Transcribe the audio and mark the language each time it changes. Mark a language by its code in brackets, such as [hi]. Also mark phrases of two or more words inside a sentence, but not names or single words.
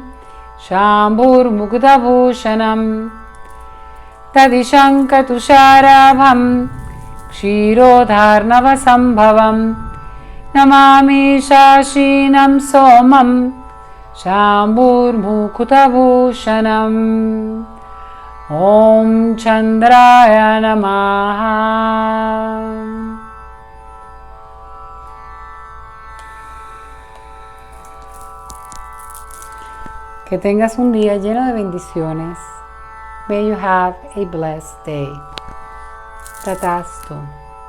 [sa] शाम्भूर्मुकुटभूषणम् दाधिशङ्खतुषाराभं क्षीरोधार्णवसम्भवं नमामि शासीनं सोमं शाम्भूर्मुकुटभूषणम् ॐ चन्द्राय नमः। [es] Que tengas un día lleno de bendiciones. [en] May you have a blessed day. [sa] Tatastu.